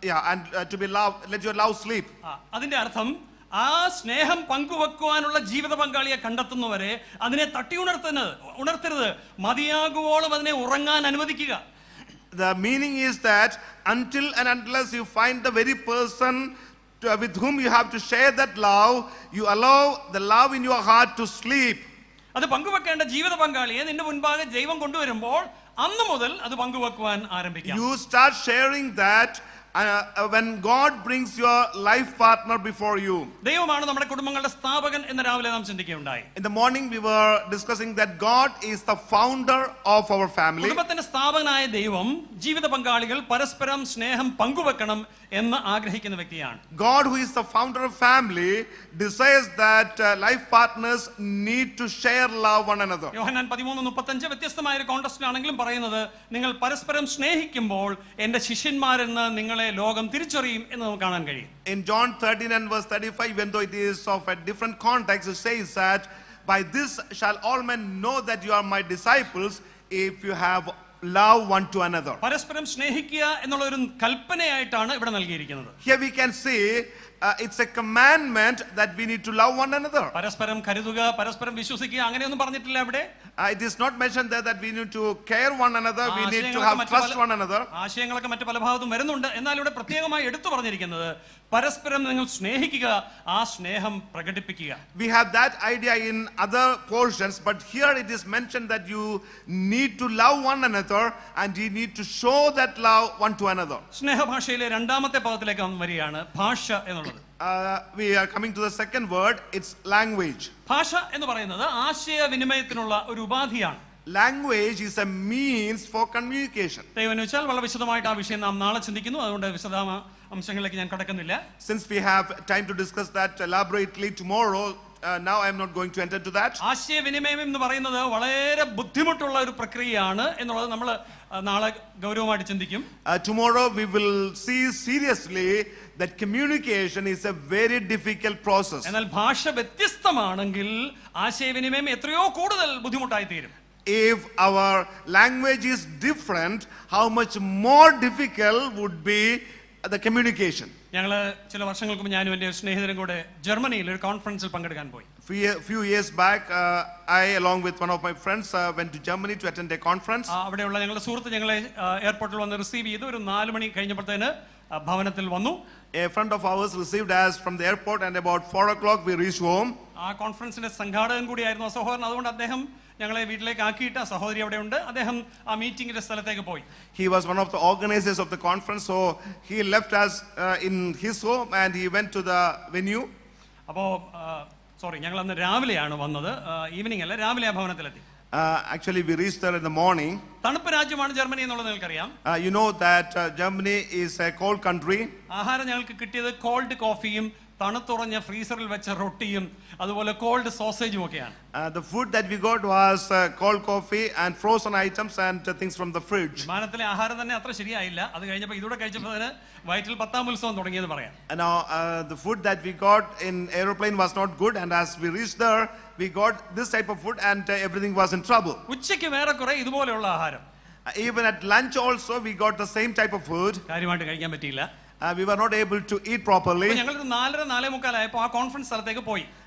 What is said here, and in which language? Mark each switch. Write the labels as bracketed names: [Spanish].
[English] And to be loved, let your love sleep. [Malayalam] അതിന്റെ അർത്ഥം, ആ സ്നേഹം പങ്കുവെക്കുവാനുള്ള ജീവിത പങ്കാളിയെ കണ്ടെത്തുന്നവരെ അതിനെ തട്ടി ഉണർത്തരുത്, മതിയാകുവോളം അതിനെ ഉറങ്ങാൻ അനുവദിക്കുക. [English] The meaning is that until and unless you find the very person with whom you have to share that love, you allow the love in your heart to sleep. [Malayalam] അത് പങ്കുവെക്കേണ്ട ജീവിത പങ്കാളിയെ നിന്റെ മുൻപാകെ ദൈവം കൊണ്ടുവരുമ്പോൾ അന്ന് മുതൽ അത് പങ്കുവെക്കുവാൻ ആരംഭിക്കാം. [English] You start sharing that when God brings your life partner before you. [Malayalam] ദൈവമാണ് നമ്മുടെ കുടുംബങ്ങളുടെ സ്ഥാപകൻ എന്ന് രാവിലെ നാം ചിന്തിക്കുകയുണ്ടായി. [English] In the morning we were discussing that God is the founder of our family. [Malayalam] കുടുംബത്തിന്റെ സ്ഥാപകനായ ദൈവം ജീവിത പങ്കാളികൾ പരസ്പരം സ്നേഹം പങ്കുവെക്കണം എന്ന് ആഗ്രഹിക്കുന്ന വ്യക്തിയാണ്. [English] God, who is the founder of family, desires that life partners need to share love one another. [Malayalam] യോഹന്നാൻ 13:35 വ്യത്യസ്തമായ ഒരു കോണ്ടെക്സ്റ്റിലാണെങ്കിലും പറയുന്നത്, നിങ്ങൾ പരസ്പരം സ്നേഹിക്കുമ്പോൾ എന്റെ ശിഷ്യന്മാരെന്ന് നിങ്ങളെ ലോകം തിരിച്ചറിയും എന്ന് നമുക്ക് കാണാൻ കഴിയും. [English] In John 13 and verse 35, even though it is of a different context, it says that by this shall all men know that you are my disciples if you have love one to another. [Malayalam] പരസ്പരം സ്നേഹിക്കുക എന്നുള്ള ഒരു കൽപ്പനയായിട്ടാണ് ഇവിടെ നൽകിയിരിക്കുന്നത്. [English] Here we can see it's a commandment that we need to love one another. [Malayalam] പരസ്പരം കരുതുക, പരസ്പരം വിശ്വസിക്കുക, അങ്ങനെയൊന്നും പറഞ്ഞിട്ടില്ല അവിടെ. [English] It is not mentioned there that we need to care one another, we need to have trust one another. [Malayalam] ആശയങ്ങളൊക്കെ മറ്റു പല ഭാഗത്തും വരുന്നുണ്ട്. എന്നാൽ ഇവിടെ പ്രത്യേകമായി എടുത്തു പറഞ്ഞിരിക്കുന്നത് പരസ്പരം നിങ്ങൾ സ്നേഹിക്കുക, ആ സ്നേഹം പ്രകടിപ്പിക്കുക. [English] We have that idea in other portions, but here it is mentioned that you need to love one another and you need to show that love one to another. [Malayalam] സ്നേഹഭാഷയിലെ രണ്ടാമത്തെ പദത്തിലേക്ക് നാം വരികയാണ്, ഭാഷ എന്നുള്ളത്. [English] We are coming to the second word, it's language. [Malayalam] ഭാഷ എന്ന് പറയുന്നത് ആശയവിനിമയത്തിനുള്ള ഒരു ഉപാധിയാണ്. [English] Language is a means for communication. [Malayalam] ദൈവം വെച്ചാൽ വളരെ വിശദമായിട്ട് ആ വിഷയം നാം നാളെ ചിന്തിക്കുന്നു, അതുകൊണ്ട് വിശദ അംശങ്ങളിലേക്ക് ഞാൻ കടക്കുന്നില്ല. [English] Since we have time to discuss that elaborately tomorrow, now I am not going to enter to that. [Malayalam] ആശയവിനിമയം എന്ന് പറയുന്നത് വളരെ ബുദ്ധിമുട്ടുള്ള ഒരു പ്രക്രിയയാണ് എന്നുള്ളത് നമ്മൾ നാളെ ഗൗരവമായിട്ട് ചിന്തിക്കും. [English] Tomorrow we will see seriously that communication is a very difficult process. [Malayalam] എന്നാൽ ഭാഷ വ്യത്യസ്തമാണെങ്കിൽ ആശയവിനിമയം എത്രയോ കൂടുതൽ ബുദ്ധിമുട്ടായി തീരും. [English] If our language is different, how much more difficult would be the communication. [Malayalam] ഞങ്ങൾ ചില വർഷങ്ങൾക്ക് മുമ്പ് ഞാനും എൻ്റെ സ്നേഹിതരും കൂടെ ജർമ്മനിയിൽ ഒരു കോൺഫറൻസിൽ പങ്കെടുക്കാൻ പോയി. [English] Few years back, I along with one of my friends went to Germany to attend a conference. [Malayalam] അവിടെയുള്ള ഞങ്ങളുടെ സുഹൃത്ത് ഞങ്ങളെ എയർപോർട്ടിൽ വന്ന് റിസീവ് ചെയ്തു. ഒരു 4 മണി കഴിഞ്ഞപ്പോഴത്തേന് ഭവനത്തിൽ വന്നു. [English] A friend of ours received us from the airport and about 4 o'clock we reached home. [Malayalam] ആ കോൺഫറൻസിന്റെ സംഘാടകൻ കൂടിയായിരുന്നു ആ സഹോദരൻ. അതുകൊണ്ട് അദ്ദേഹം ഞങ്ങളെ വീട്ടിലേക്ക് ആക്കിയിട്ട്, ആ സഹോദരി അവിടെ ഉണ്ട്, അദ്ദേഹം ആ മീറ്റിംഗിന്റെ സ്ഥലത്തേക്ക് പോയി. [English] He was one of the organizers of the conference, so he left us in his home and he went to the venue. [Malayalam] അപ്പോൾ ഞങ്ങൾ അന്ന് രാവിലെയാണ് വന്നത്, ഈവനിങ് അല്ല, രാവിലെ ആ ഭവനത്തിലെത്തി. [English] Actually we reached there in the morning. [Malayalam] തണുപ്പ് രാജ്യമാണ് ജർമ്മനി എന്നുള്ളത് നിങ്ങൾക്കറിയാം. [English] You know that Germany is a cold country. [Malayalam] ആഹാരം ഞങ്ങൾക്ക് കിട്ടിയത് കോൾഡ് കോഫിയും തണുത്തുറഞ്ഞ ഫ്രീസറിൽ വെച്ച റൊട്ടിയും അതുപോലെ കോൾഡ് സോസേജും ഒക്കെയാണ്. [English] The food that we got was cold coffee and frozen items and things from the fridge. [Malayalam] വിമാനത്തിലെ ആഹാരം തന്നെ അത്ര ശരിയായില്ല. അത് കഴിഞ്ഞപ്പോൾ ഇതൂടെ കഴിച്ചപ്പോൾ വയറ്റിൽ 10-ാം ഉത്സവം തുടങ്ങിയെന്ന് പറയാം. [English] Now the food that we got in aeroplane was not good, and as we reached there we got this type of food and everything was in trouble. [Malayalam] ഉച്ചയ്ക്ക് വേറെ കുറെ ഇതുപോലെയുള്ള ആഹാരം. [English] Even at lunch also we got the same type of food. [Malayalam] കാര്യമായിട്ട് കഴിക്കാൻ പറ്റിയില്ല. [English] We were not able to eat properly. [Malayalam] ഞങ്ങൾ 4:45 ആയപ്പോൾ ആ കോൺഫറൻസ് സ്ഥലത്തേക്ക് പോയി.